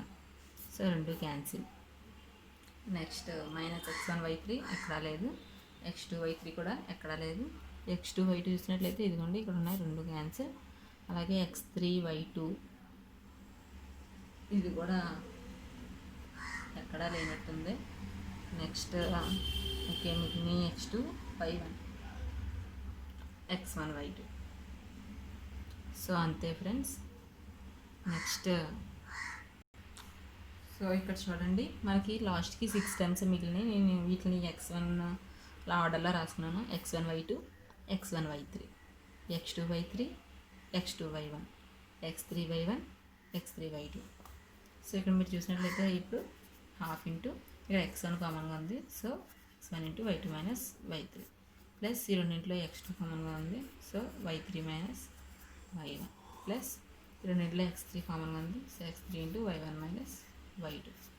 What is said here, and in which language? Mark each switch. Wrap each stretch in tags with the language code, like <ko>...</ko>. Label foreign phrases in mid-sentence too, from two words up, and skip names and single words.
<te>సో రెండు క్యాన్సిల్. నెక్స్ట్ మైనస్ x1y3 ఎక్కడా లేదు, x2y3 కూడా ఎక్కడా లేదు. x2y2 చూసినట్లయితే ఇదిగోండి ఇక్కడ ఉన్నాయి, రెండు క్యాన్సిల్. అలాగే x3y2 ఇది కూడా ఎక్కడా లేనట్టుంది.</te> <en>next okay,</en> <te>మిగిలిన x2y1, x1y2. సో అంతే ఫ్రెండ్స్.</te> <en>next so</en> <te>ఇక్కడ చూడండి, మనకి లాస్ట్కి 6 టైమ్స్ మిగిలినాయి. నేను వీటిని x1 ఆర్డర్లో రాసుకున్నాను. x1y2, x1y3, x2y3, x2y1, x3y1, x3y2. సో ఇక్కడ మీరు చూసినట్లయితే ఇప్పుడు</te> <en>half into</en> <te>ఇక్కడ x1 కామన్గా ఉంది. సో x1 ఇంటూ y2 మైనస్ y3 ప్లస్ ఈ రెండింటిలో x2 కామన్గా ఉంది. సో y3 మైనస్ y1 ప్లస్ ఈ రెండింటిలో x3 కామన్గా ఉంది. సో x3 ఇంటూ y1 మైనస్ y2.</te>